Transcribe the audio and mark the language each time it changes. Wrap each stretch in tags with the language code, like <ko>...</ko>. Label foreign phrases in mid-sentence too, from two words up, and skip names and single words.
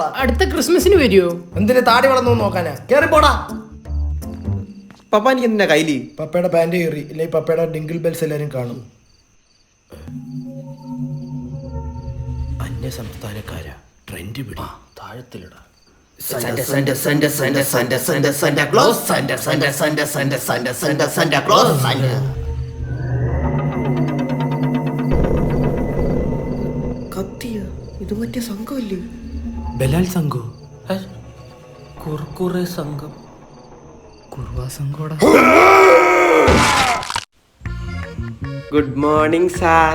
<ml>അടുത്ത ക്രിസ്മസിന് വരുമോ? എന്തിന് താടി വളർന്നു നോക്കാനാ? കേറി പോടാ. പപ്പ എനിക്ക് എന്തിനാ കയ്യില്? പപ്പയുടെ പാന്റ് കയറി, ഇല്ലെങ്കിൽ പപ്പയുടെ</ml> <en>dingle bells</en> <ml>എല്ലാരും കാണും. അന്യ സംസ്ഥാനക്കാരാ, ട്രെൻഡ് പിടി, താഴത്തിലിടാ.</ml> <en>Santa Santa Santa Santa Santa Santa Santa Claus Santa Santa Santa Santa Santa Santa Santa Claus Santa.</en> <ml>കത്തിയ ഇത് മറ്റേ സംഘമല്ലേ? ബലാൽ സംഘോ? കുർക്കുറെ സംഘം. കുർവാ സംഘോടാ.</ml> <en>good morning sir.</en>